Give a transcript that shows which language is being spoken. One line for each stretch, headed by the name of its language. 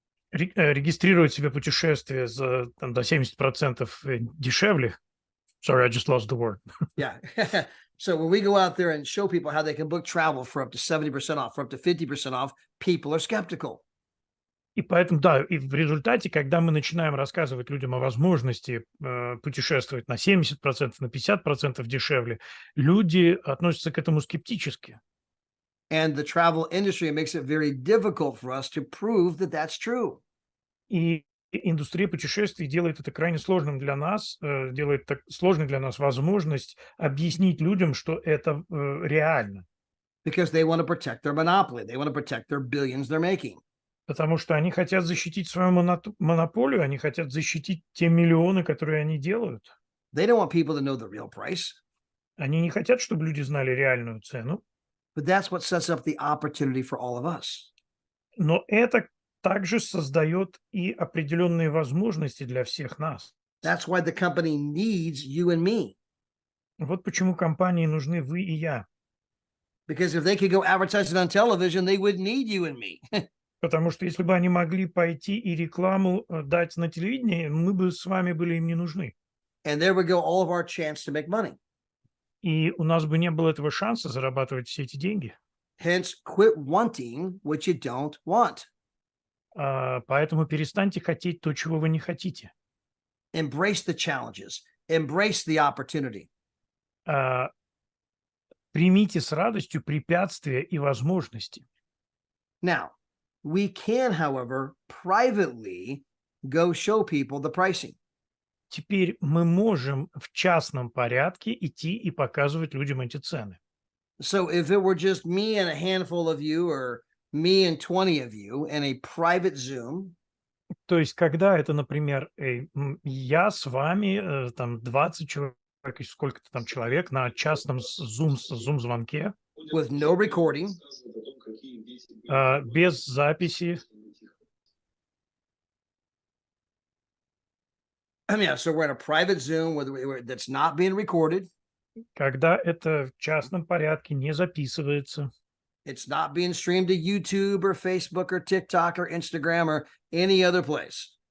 Russian: регистрировать себе путешествие за там, до 70% дешевле.
English: Sorry, I just lost the word. Yeah. So when we go out there and show people how they can book travel for up to 70% off, for up to 50% off, people are skeptical.
Russian: И поэтому, да, и в результате, когда мы начинаем рассказывать людям о возможности путешествовать на 70%, на 50% дешевле, люди относятся к этому скептически.
English: And the travel industry makes it very difficult for us to prove that that's true.
Russian: И индустрия путешествий делает это крайне сложным для нас, делает так сложной для нас возможность объяснить людям, что это реально.
English: Because they want to protect their monopoly. They want to protect their billions they're making.
Russian: Потому что они хотят защитить свою монополию, они хотят защитить те миллионы, которые они делают.
English: They don't want people to know the real price.
Russian: Они не хотят, чтобы люди знали реальную цену.
English: But that's what sets up the opportunity for all of us.
Russian: Но это также создает и определенные возможности для всех нас.
English: That's why the company needs you and me.
Russian: Вот почему компании нужны вы и я.
English: Because if they could go advertise it on television, they would need you and me.
Russian: Потому что если бы они могли пойти и рекламу дать на телевидении, мы бы с вами были им не нужны.
English: And there would go all of our chance to make money.
Russian: И у нас бы не было этого шанса зарабатывать все эти деньги.
English: Hence, quit wanting what you don't want.
Russian: Поэтому перестаньте хотеть то, чего вы не хотите.
English: Embrace the challenges. Embrace the opportunity.
Russian: Примите с радостью препятствия и возможности.
English: Now, we can, however, privately go show people the pricing.
Russian: Теперь мы можем в частном порядке идти и показывать людям эти цены.
English: So if it were just me and a handful of you, or me and 20 of you in a private Zoom,
Russian: То есть, когда это, например, я с вами, там 20 человек, и сколько-то там человек на частном Zoom-звонке,
English: with no recording,
Russian: без записи.
English: I mean, so we're in a private Zoom that's not being recorded.
Russian: Когда это в частном порядке не записывается,
English: It's not being streamed to YouTube or Facebook or TikTok or Instagram or any other place.